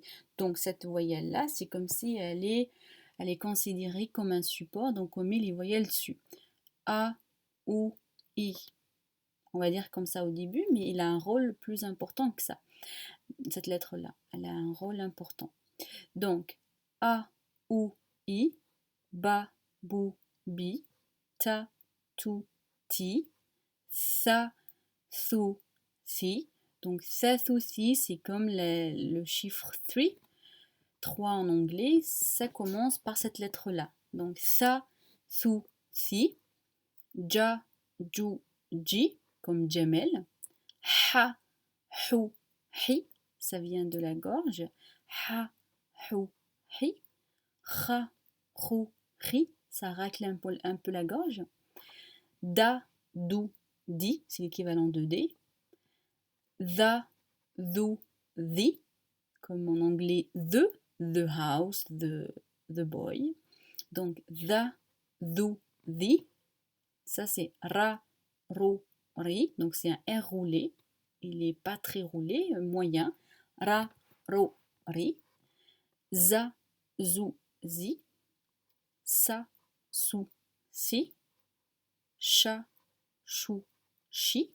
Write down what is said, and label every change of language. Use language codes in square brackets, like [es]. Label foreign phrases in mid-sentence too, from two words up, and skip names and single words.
[fr] Donc, cette voyelle-là, c'est comme si elle est considérée comme un support. Donc, on met les voyelles dessus. A, ou, I. On va dire comme ça au début, mais il a un rôle plus important que ça. Cette lettre-là, elle a un rôle important. Donc, A, ou, I, Ba, Bou, Bi, Ta, Tu, Ti, Sa, Su, Si. Donc, Sa, Su, Si, c'est comme le chiffre 3. 3 en anglais, ça commence par cette lettre-là. Donc, Sa, Su, Si. Ja, Ju, Ji, comme Jamel. Ha, Hu, Hi, ça vient de la gorge. Ha, Hu, Hi. Ra, Ru, Ri, ça racle un peu la gorge. Da, Du, Di, c'est l'équivalent de D. The, Thu, The, comme en anglais [en] the house, the boy. [fr] Donc the, Thu, The, ça c'est Ra, Ru, Ri, donc c'est un R roulé. Il n'est pas très roulé, moyen. Ra, Ru, Ri. Za, Zu, Zi. Sa, Su, Si. Cha, Chou, Chi.